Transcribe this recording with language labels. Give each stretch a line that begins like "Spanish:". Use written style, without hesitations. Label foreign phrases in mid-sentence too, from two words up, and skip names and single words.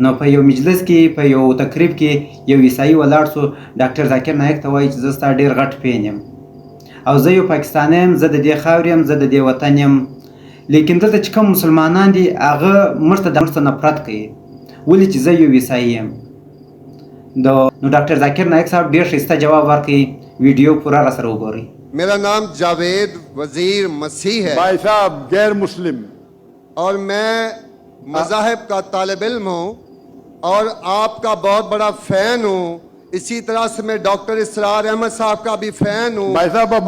Pashto: نو په یو مجلس کې په یو تقریب کې یو عیسائی ولاړ سو، ډاکټر ذاکر نایک ته وایي چې زه ستا ډېر غټ فین یم او زه یو پاکستانی یم، زه د دې خاورې یم، زه د دې وطن یم. لیکن دلته چې کوم مسلمانان دي هغه موږ ته د موږ څخه نفرت کوي، ولې چې زه یو عیسائی یم. نو ډاکټر ذاکر نایک صاحب ډېر ښایسته جواب ورکوي، ویډیو پورا را سره وګورئ.
Urdu: میرا نام جاوید وزیر مسیح ہے بھائی صاحب غیر مسلم، اور میں مذاہب کا طالب علم ہوں اور آپ کا بہت بڑا فین ہوں. اسی طرح سے میں ڈاکٹر اسرار احمد صاحب کا بھی فین ہوں. بھائی صاحب آپ